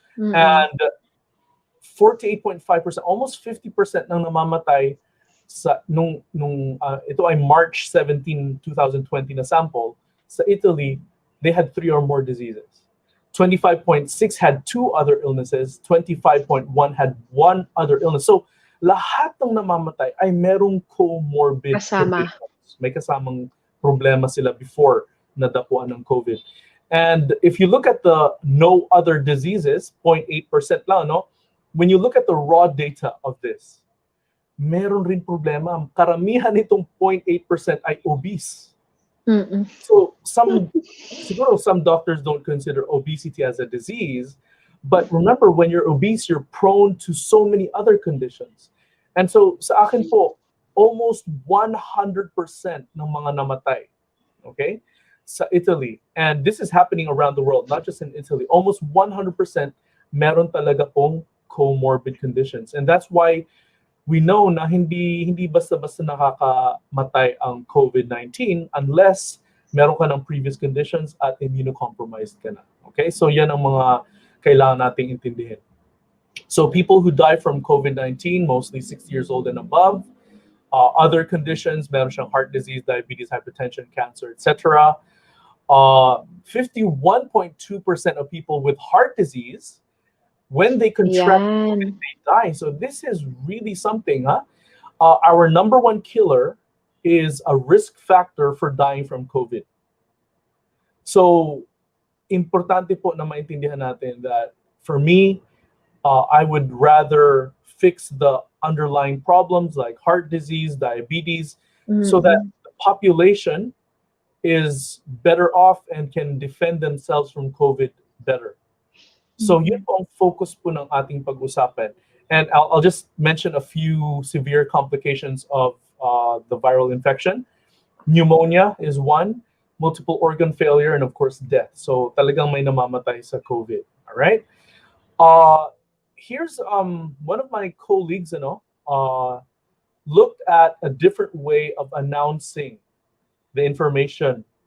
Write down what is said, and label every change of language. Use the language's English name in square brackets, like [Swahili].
[English] And 48.5%, almost 50% [Filipino] ng namamatay sa ito ay [English] March 17, 2020 na sample sa Italy, they had 3 or more diseases. 25.6 had 2 other illnesses, 25.1 had 1 other illness. [Filipino] So lahat ng namamatay ay merong comorbid Kasama. conditions. May kasamang problema sila before nadapuan ng COVID. [English] And if you look at the no other diseases, 0.8% lang, no? When you look at the raw data of this, [Filipino] meron rin problema. Karamihan nitong 0.8% ay obese. [English] So siguro some doctors don't consider obesity as a disease, but remember, when you're obese, you're prone to so many other conditions. And so [Filipino] sa akin po, [English] almost 100% ng mga namatay, okay, sa Italy, and this is happening around the world, not just in Italy, almost 100% [Filipino] meron talaga pong [English] comorbid conditions. And that's why we know [Filipino] na hindi basta-basta nakakamatay ang COVID-19 unless meron ka ng previous conditions at immunocompromised ka na. Okay? So yan ang mga kailangan nating intindihin. [English] So people who die from COVID-19, mostly 60 years old and above, other conditions, [Filipino] meron siyang [English] heart disease, diabetes, hypertension, cancer, etc. 51.2% of people with heart disease, when they contract COVID, they die. So this is really something, huh? Our number one killer is a risk factor for dying from COVID. So, [Filipino] importante po na maintindihan natin [English] that for me, I would rather fix the underlying problems like heart disease, diabetes, so that the population is better off and can defend themselves from COVID better. [Filipino] So yun po ang focus po ng ating pag-usapan. [English] And I'll just mention a few severe complications of the viral infection. Pneumonia is one, multiple organ failure, and of course death. [Filipino] So talagang may namamatay sa COVID. [English] All right? Here's one of my colleagues, looked at a different way of announcing the information